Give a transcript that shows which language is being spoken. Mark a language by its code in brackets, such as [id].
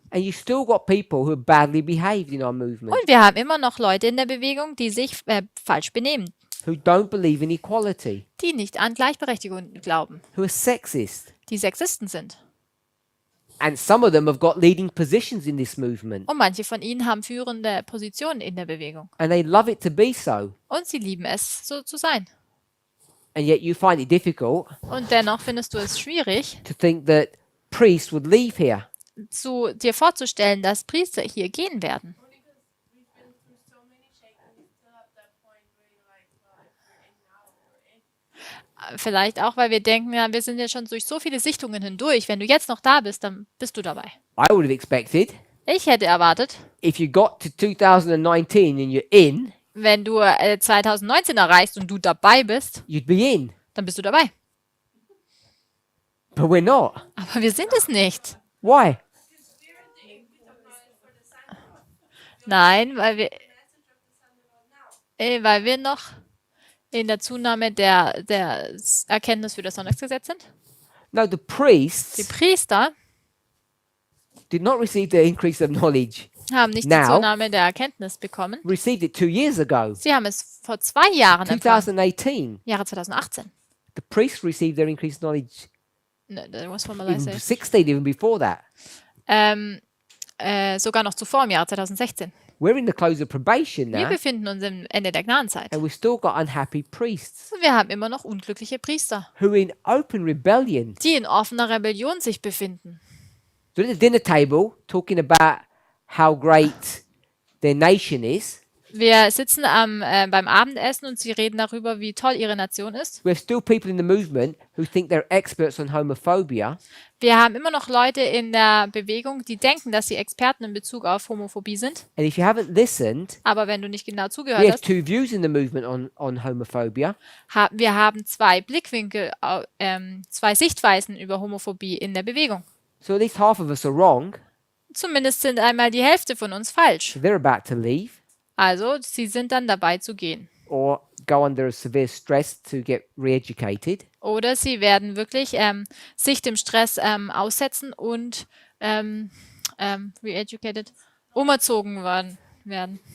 [en] And you still got people who are badly behaved in our movement, [de] Und wir haben immer noch Leute in der Bewegung, die sich falsch benehmen, [en] who don't believe in equality, [de] die nicht an Gleichberechtigung glauben, [en] who are sexist. [de] die Sexisten sind. [en] And some of them have got leading positions in this movement. [de] Und manche von ihnen haben führende Positionen in der Bewegung. [en] And they love it to be so. [de] Und sie lieben es, so zu sein. [en] And yet you find it difficult [de] Und dennoch findest du es schwierig, [en] to think that priests would leave here. [de] dir vorzustellen, dass Priester hier gehen werden. Vielleicht auch, weil wir denken, ja, wir sind ja schon durch so viele Sichtungen hindurch. Wenn du jetzt noch da bist, dann bist du dabei. [en] I would have expected [de] Ich hätte erwartet, [en] if you got to 2019 and you're in, [de] wenn du 2019 erreichst und du dabei bist, [en] you'd be in. [de] dann bist du dabei. [en] But we're not. [de] Aber wir sind es nicht. [en] Why? [de] Nein, weil wir noch in der Zunahme der Erkenntnis für das Sonntagsgesetz sind. [en] No, the [de] Die [en] priests [de] Priester [en] did not receive the increase of knowledge. [de] haben nicht die [en] Now- [de] Zunahme der Erkenntnis bekommen. [en] Received it 2 years ago, [de] Sie haben es vor 2 Jahren empfangen. [en] 2018. [de] Jahre 2018. [en] The priests received their increased knowledge No, that was from in Malaysia. 16, even before that. [de] Sogar noch zuvor, im Jahre 2016. [en] We're in the close of probation [de] Wir [en] now, [de] befinden uns am Ende der Gnadenzeit. [en] and we've still got unhappy priests [de] Und wir haben immer noch unglückliche Priester, [en] who are in open rebellion. [de] die in offener Rebellion sich befinden. [en] They're at the dinner table talking about how great their nation is, [de] Wir sitzen beim Abendessen und sie reden darüber, wie toll ihre Nation ist. [en] We have still people in the movement who think they're experts on homophobia, [de] Wir haben immer noch Leute in der Bewegung, die denken, dass sie Experten in Bezug auf Homophobie sind. [en] and if you haven't listened, [de] Aber wenn du nicht genau [en] we [de] zugehört [en] have [de] hast, [en] two views in the movement on homophobia. [de] wir haben zwei Blickwinkel, zwei Sichtweisen über Homophobie in der Bewegung. [en] So at least half of us are wrong. [de] Zumindest sind einmal die Hälfte von uns falsch. [en] So they're about to leave [de] Also sie sind dann dabei zu gehen. [en] or go under a severe stress to get re-educated. [de] Oder sie werden wirklich sich dem Stress aussetzen und re-educated, umerzogen werden.